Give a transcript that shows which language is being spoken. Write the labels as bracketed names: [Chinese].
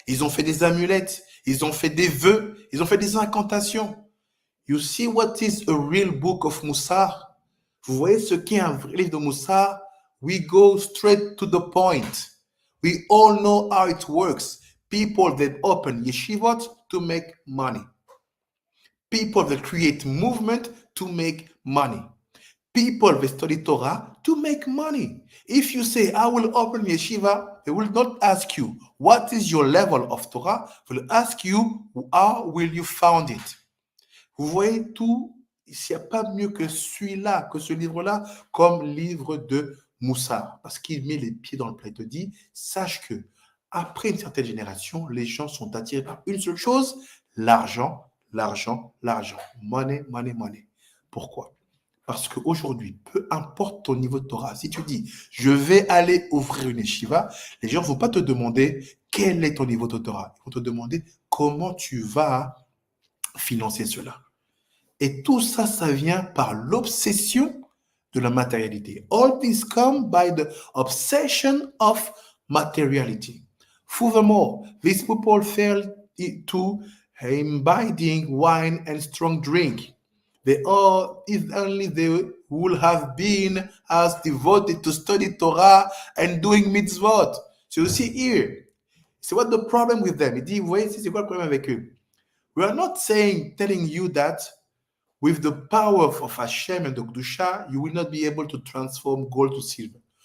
[French] Ils ont fait des amulettes, ils ont fait des vœux, ils ont fait des incantations. [English] You see what is a real book of Mussar? [French] Vous voyez ce qu'est un vrai livre de Mussar? [English] We go straight to the point. We all know how it works. People that open yeshivot to make money. People that create movement to make money. People that study Torah to make money. If you say, I will open yeshiva, they will not ask you, what is your level of Torah? They will ask you, how will you found it? [French] Vous voyez tout, il n'y a pas mieux que celui-là, que ce livre-là, comme livre de Moussa. Parce qu'il met les pieds dans le plat et te dit, sache que après une certaine génération, les gens sont attirés par une seule chose, l'argent, l'argent, l'argent. [English] Money, money, money. [French] Pourquoi? Parce qu'aujourd'hui, peu importe ton niveau de Torah, si tu dis, je vais aller ouvrir une yeshiva, les gens ne vont pas te demander quel est ton niveau de Torah. Ils vont te demander comment tu vas financer cela. Et tout ça, ça vient par l'obsession de la matérialité. [English] All this come by the obsession of materiality. Furthermore, these people fell to imbibing wine and strong drink. If only they would have been as devoted to study Torah and doing mitzvot. So you see here, [French] c'est [English] what the problem with them. [French] Il dit, vous voyez, c'est quoi le problème avec eux? [English] We are not telling you that with the power of Hashem and the Kedusha, you will not be able to transform gold to silver.